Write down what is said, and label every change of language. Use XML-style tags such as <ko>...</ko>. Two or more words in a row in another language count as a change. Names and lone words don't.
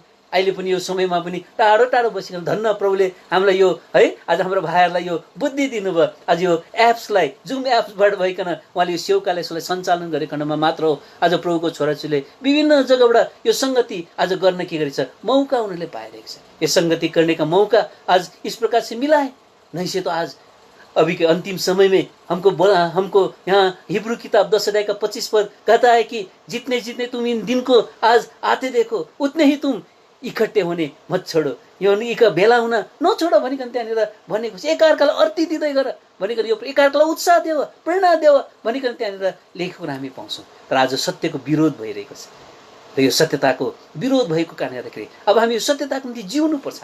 <ne>अहिले पनि यो समयमा पनि टाढो टाढो बसिकन धन्न प्रभुले हामीलाई यो है, आज हाम्रो भाइहरूलाई यो बुद्धि दिनुभयो। आज यो एप्सलाई, जुम एप्सबाट भइकन उहाँले यो सेवकाले यसलाई सञ्चालन गरेको खण्डमा मात्र हो आज प्रभुको छोराछोरीले विभिन्न जग्गाबाट यो सङ्गति आज गर्न के गरेछ, मौका उनीहरूले पाइरहेको छ।</ne> <hi>यो सङ्गति करने का मौका आज इस प्रकार से मिला है। नहीं से तो आज अभी के अंतिम समय में हमको यहाँ हिब्रू किताब 10 अध्याय का 25 पद कहता है कि जितने जितने तुम इन दिन को आज आते देखो उतने ही तुम इकट्ठे होने मत छोडो,</hi> <ne>यो भेला हुन नछोड भनिकन त्यहाँनिर भनेको छ। एकअर्कालाई अर्ती दिँदै गर भनिकन, यो एकअर्कालाई उत्साह देऊ, प्रेरणा देऊ भनिकन त्यहाँनिर लेखेको हामी पाउँछौँ। तर आज सत्यको विरोध भइरहेको छ र यो सत्यताको विरोध भएको कारणले गर्दाखेरि अब हामी यो सत्यताको निम्ति जिउनुपर्छ।</ne>